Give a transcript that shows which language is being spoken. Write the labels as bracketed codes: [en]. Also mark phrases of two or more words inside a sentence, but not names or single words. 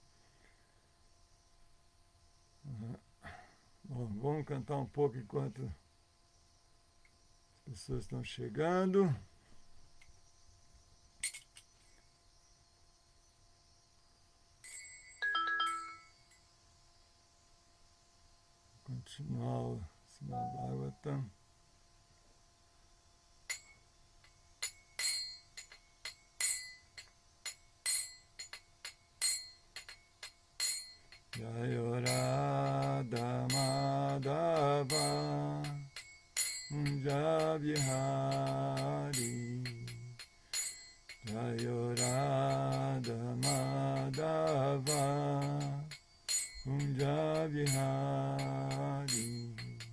[pt] Bom, vamos cantar um pouco enquanto as pessoas estão chegando. Continuar o Srimad Bhagavatam. [sa] जय राधा माधव कुञ्ज विहारी जय राधा माधव कुञ्ज विहारी